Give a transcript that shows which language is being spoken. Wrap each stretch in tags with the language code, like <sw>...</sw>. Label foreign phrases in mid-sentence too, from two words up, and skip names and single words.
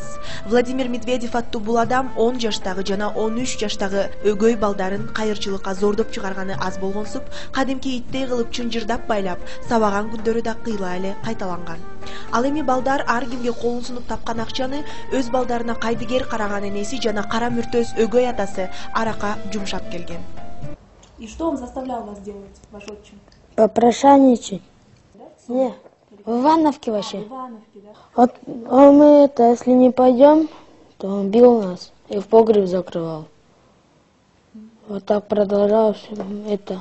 <ky>Владимир Медведев аттуу бул адам 10 жаштагы жана 13 жаштагы өгөй балдарын кайырчылыкка зордоп чыгарганы аз болгонсуп, кадимки иттей кылып чынжырдап байлап, сабаган күндөрү да кыйла эле кайталанган. Ал эми балдар ар кимге колун сунуп тапкан акчаны өз балдарына кайдыгер караган энеси жана кара мүртөз өгөй атасы арака жумшап келген.</ky> <ru>И что он заставлял вас делать, ваш отчим? Попрошайничать. Да? Не, в Ивановке вообще. В Ивановке, да? Вот мы если не пойдем, то он бил нас и в погреб закрывал. Вот так продолжалось это.</ru>